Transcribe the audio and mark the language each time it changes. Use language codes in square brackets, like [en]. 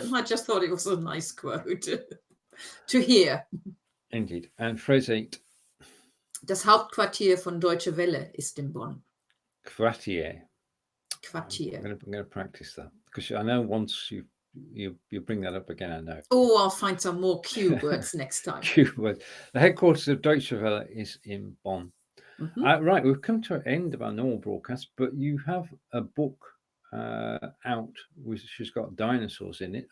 [en] I just thought it was a nice quote to hear. Indeed. And phrase 8. [de] Das Hauptquartier von Deutsche Welle ist in Bonn. Quartier. Quartier. [en] I'm going to practice that because I know once you bring that up again, I know. Oh, I'll find some more Q words next time. Q word. The headquarters of Deutsche Welle is in Bonn. Mhm. Right, we've come to an end of our normal broadcast, but you have a book out which has got dinosaurs in it.